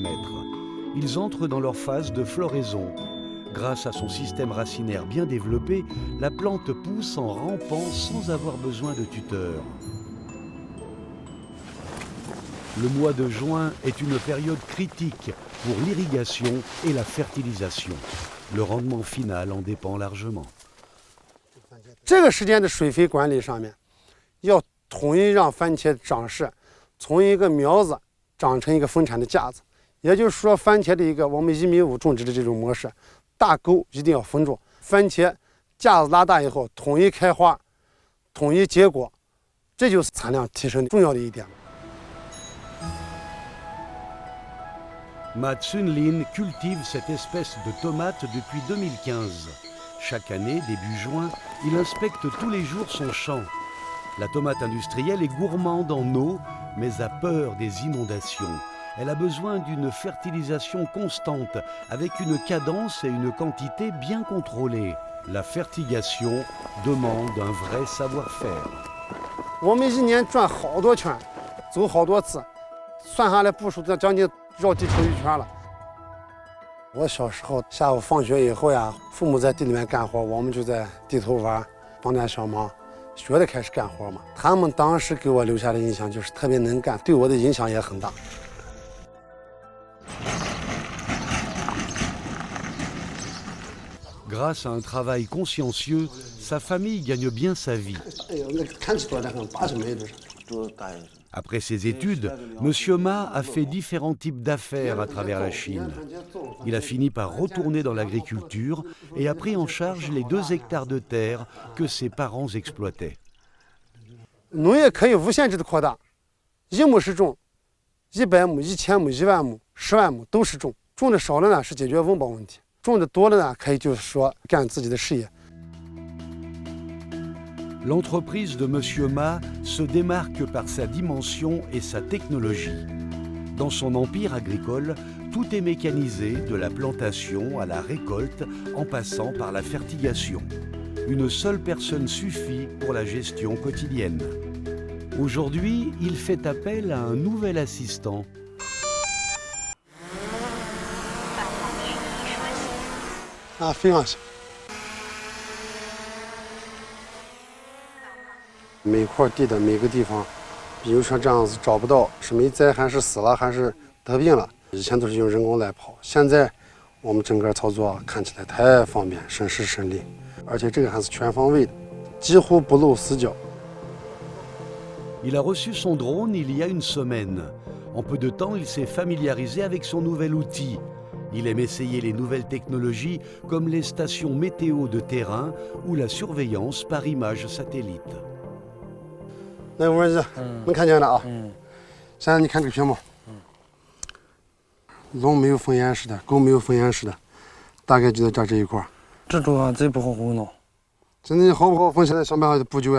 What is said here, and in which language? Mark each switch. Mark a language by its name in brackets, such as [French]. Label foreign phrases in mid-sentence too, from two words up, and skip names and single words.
[French] Ils entrent dans leur phase de floraison. Grâce à son système racinaire bien développé, la plante pousse en rampant sans avoir besoin de tuteur. Le mois de juin est une période critique pour l'irrigation et la fertilisation. Le rendement final en dépend largement. [Chinese] 这个时间的水肥管理上面，要统一让番茄长势从一个苗子长成一个丰产的架子。也就是说，番茄的一个我们1.5米种植的这种模式，大沟一定要封住，番茄架子拉大以后，统一开花，统一结果，这就是产量提升重要的一点。 [French] Matt Sunlin cultive cette espèce de tomate depuis 2015. Chaque année, début juin, il inspecte tous les jours son champ. La tomate industrielle est gourmande en eau, mais a peur des inondations. Elle a besoin d'une fertilisation constante, avec une cadence et une quantité bien contrôlées. La fertigation demande un vrai savoir-faire. [Chinese] 我们一年转好多圈，走好多次，算下来步数将近绕地球1圈了。我小时候下午放学以后呀，父母在地里面干活，我们就在地头玩，帮点小忙，学着开始干活嘛。他们当时给我留下的印象就是特别能干，对我的影响也很大。 [French] Grâce à un travail consciencieux, sa famille gagne bien sa vie. Après ses études, M. Ma a fait différents types d'affaires à travers la Chine. Il a fini par retourner dans l'agriculture et a pris en charge les 2 hectares de terre que ses parents exploitaient. [Chinese] 农业可以无限制的扩大，1亩是种，100亩、1000亩、1万亩、10万亩都是种。种的少了呢，是解决温饱问题；种的多了呢，可以就是说干自己的事业。 [French] L'entreprise de M. Ma se démarque par sa dimension et sa technologie. Dans son empire agricole, tout est mécanisé, de la plantation à la récolte, en passant par la fertigation. Une seule personne suffit pour la gestion quotidienne. Aujourd'hui, il fait appel à un nouvel assistant. [Chinese] Ah, 非常小。每块地的每个地方，比如说这样子找不到是没栽还是死了还是得病了，以前都是用人工来跑，现在我们整个操作看起来太方便，省时省力，而且这个还是全方位的，几乎不露死角。 [French] Il a reçu son drone il y a une semaine. En peu de temps, il s'est familiarisé avec son nouvel outil. Il aime essayer les nouvelles technologies comme les stations météo de terrain ou la surveillance par image satellite. [Chinese] 那个位置能看见了啊。现在你看这个屏幕，龙没有封严实的，狗没有封严实的，大概就在这一块。这种啊，这不好糊弄。真的好不好封？现在想办法补救呀。